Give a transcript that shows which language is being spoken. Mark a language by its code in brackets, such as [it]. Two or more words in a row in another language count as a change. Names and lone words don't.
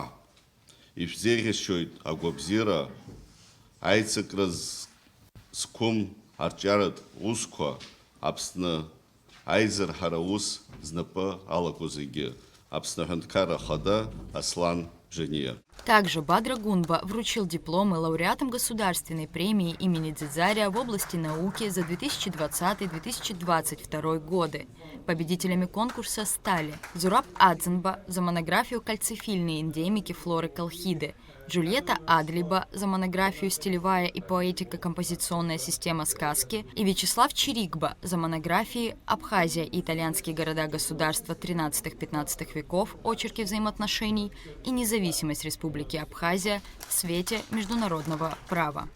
[ab] Ишәзеиӷьасшьоит агәабзиара, аицакра зқәым арҿиаратә усқәа Аԥсны Айзерҳара ус знапы алаку зегьы. Аԥсны Аҳәынҭқарра Ахада Аслан Бжания. [ru] Также Бадра Гунба вручил дипломы лауреатам Государственной премии имени Дзидзария в области науки за 2020-2022 годы. Победителями конкурса стали Зураб Адзенба за монографию «Кальцифильные эндемики флоры Колхиды», Джульетта Адлиба за монографию «Стилевая и поэтико-композиционная система сказки» и Вячеслав Чирикба за монографии «Абхазия и итальянские города-государства 13-15 веков. Очерки взаимоотношений» и «Независимость Республики Абхазия в свете международного права».